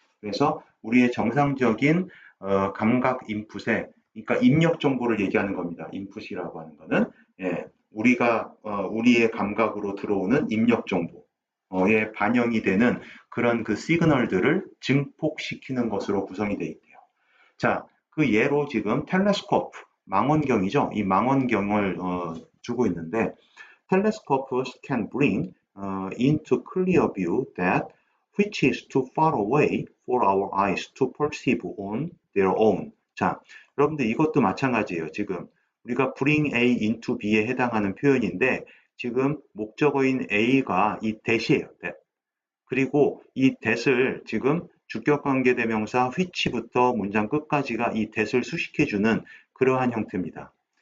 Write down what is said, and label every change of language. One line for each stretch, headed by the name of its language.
Korean: 그래서 우리의 정상적인 감각 인풋에, 그러니까 입력 정보를 얘기하는 겁니다. 인풋이라고 하는 거는 우리의 감각으로 들어오는 입력 정보에 반영이 되는 그런 그 시그널들을 증폭시키는 것으로 구성이 되어 있대요. 자, 그 예로 지금 텔레스코프, 망원경이죠. 이 망원경을 주고 있는데
English: telescopes can bring into clear view that which is too far away for our eyes to perceive on their own.
Korean: 자, 여러분들 이것도 마찬가지예요. 지금 우리가
English: bring A into B
Korean: 에 해당하는 표현인데 지금 목적어인 A가 이 that이에요.
English: that.
Korean: 그리고 이 that을 지금 주격관계대명사 which부터 문장 끝까지가 이 that을 수식해주는 그러한 형태입니다.